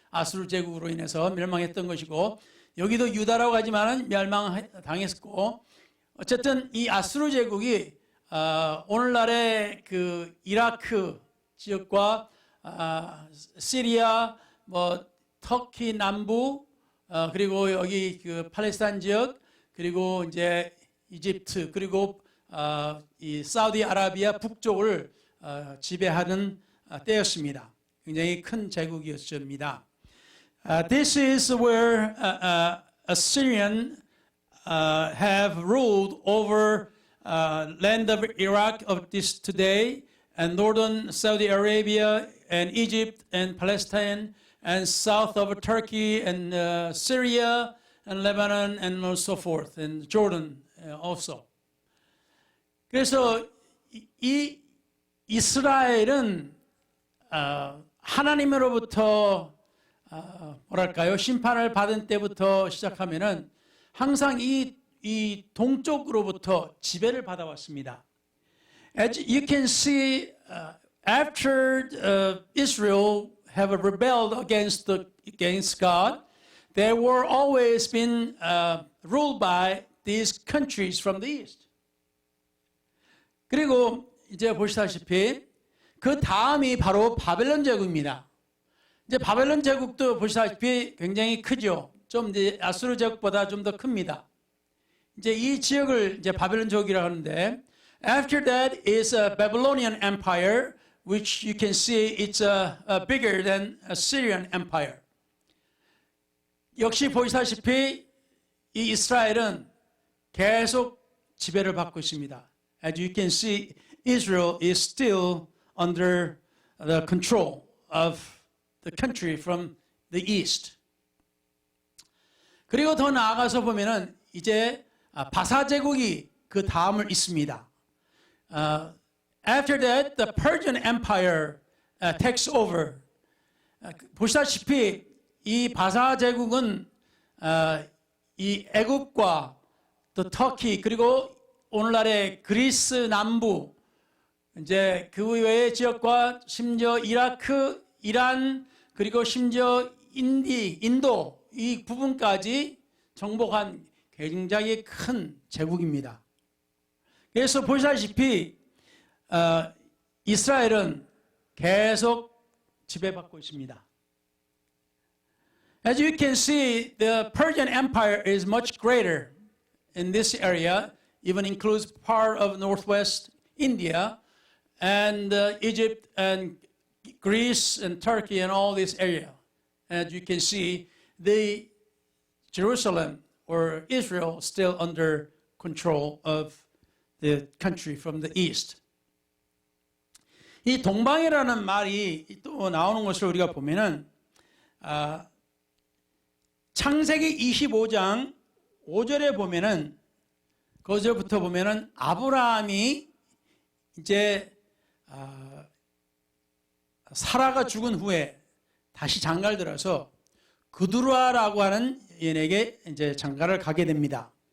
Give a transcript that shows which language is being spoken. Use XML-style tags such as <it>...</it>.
<ko>아수르 제국으로 인해서 멸망했던 것이고 여기도 유다라고 하지만은 멸망당했고 어쨌든 이 아수르 제국이 오늘날의 그 이라크 지역과 시리아, 터키 남부, 그리고 여기 그 팔레스타인 지역, 그리고 이제 이집트 그리고 이 사우디아라비아 북쪽을 지배하는 때였습니다. 굉장히 큰 제국이었습니다.</ko> <en>This is where Assyrian have ruled over land of Iraq of this today and northern Saudi Arabia and Egypt and Palestine and south of Turkey and Syria and Lebanon and so forth and Jordan also.</en> <ko>그래서 이 이스라엘은 하나님으로부터 뭐랄까요 심판을 받은 때부터 시작하면은 항상 이 동쪽으로부터 지배를 받아왔습니다.</ko> <en>As you can see, after Israel have rebelled against God, they were always been ruled by these countries from the east.</en> <ko>그리고 이제 보시다시피 그 다음이 바로 바벨론 제국입니다. 이제 바벨론 제국도 보시다시피 굉장히 크죠. 좀 이제 아수르 제국보다 좀 더 큽니다. 이제 이 지역을 이제 바벨론 제국이라고 하는데,</ko> <en>after that is a Babylonian Empire, which you can see it's bigger than Assyrian Empire.</en> <ko>역시 보시다시피 이 이스라엘은 계속 지배를 받고 있습니다.</ko> <en>As you can see, Israel is still under the control of the country from the east.</en> <ko>그리고 더 나아가서 보면은 이제 바사 제국이 그 다음을 잇습니다.</ko> <en>After that, the Persian Empire takes over.</en> <ko>보시다시피 이 바사 제국은 이 애굽과 또 터키 그리고 오늘날의 그리스 남부 이제 그 외의 지역과 심지어 이라크, 이란 그리고 심지어 인도 이 부분까지 정복한 굉장히 큰 제국입니다. 그래서 보시다시피 이스라엘은 계속 지배받고 있습니다.</ko> <en>As you can see, the Persian Empire is much greater in this area, even includes part of northwest India and Egypt and Greece and Turkey and all this area. As you can see, the Jerusalem or Israel still under control of the country from the east.</en> <ko>이 동방이라는 말이 또 나오는 것을 우리가 보면은 창세기 25장 5절에 보면은 거기서부터 보면은 아브라함이 이제 사라가 죽은 후에 다시 장가를 들어서 그두라라고 하는 여인에게 이제 장가를 가게 됩니다.</ko>